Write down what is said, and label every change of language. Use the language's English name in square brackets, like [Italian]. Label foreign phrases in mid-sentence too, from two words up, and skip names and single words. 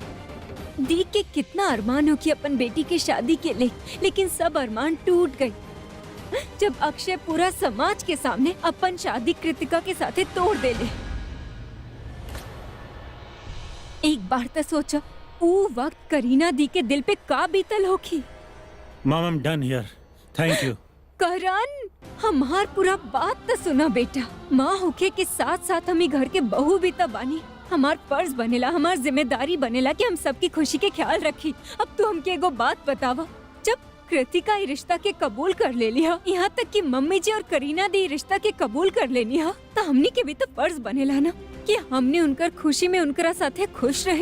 [Bhojpuri] दी के कितना अरमान हो कि अपन बेटी के शादी के लिए, लेकिन सब अरमान टूट गए जब अक्षय पूरा समाज के सामने अपन शादी कृतिका के साथे तोड़ दे ले। एक बार तो सोचो वो वक्त करीना दी के दिल पे का बीतल होगी। [English] Mom I am done here, thank you. [Bhojpuri] करण हमार पूरा बात तो सुना बेटा। माँ होके के साथ साथ हम घर के बहू भी तो बानी। हमार फर्ज बनेला, हमार जिम्मेदारी बनेला कि हम सबकी खुशी के ख्याल रखी। अब तू हमके एगो बात बतावा, जब कृतिका ये रिश्ता के कबूल कर ले लिया, यहाँ तक कि मम्मी जी और करीना दी रिश्ता के कबूल कर लेनी है, तो हमनी के भी तो फर्ज बनेला ना कि हमने उनकर खुशी में उनकरा साथे खुश रहे।